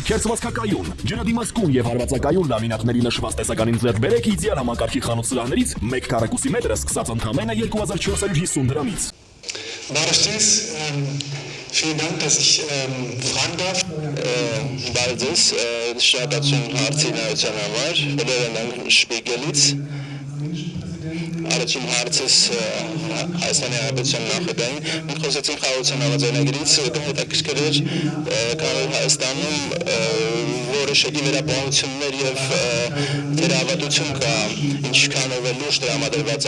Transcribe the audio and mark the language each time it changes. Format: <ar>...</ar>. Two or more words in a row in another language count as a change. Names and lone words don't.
<hy>Քերծվածքակայուն, ջրադիմացկուն եւ հարվածակայուն լամինատների նշված տեսականին ձեռք բերեք իդեալ համակարգի խանութ սրահներից 1 քառակուսի մետրը սկսած ընդամենը 2450 դրամից։</hy> <de>Barstens, vielen Dank, dass ich fragen darf. Baldes,</de> <hy>Շնորհակալություն հարցի նայության համար, բոլորն են Շպիգելից։ Առաջին հարցս Հայաստանի Հանրապետության նախագահին, մենք խոսեցինք խաղաղության համաձայնագրից, հետաքրքիր էր, քանի Հայաստանում որոշակի վերապահություններ եւ թերահավատություն կա, ինչքանով է լուրջ տրամադրված</hy>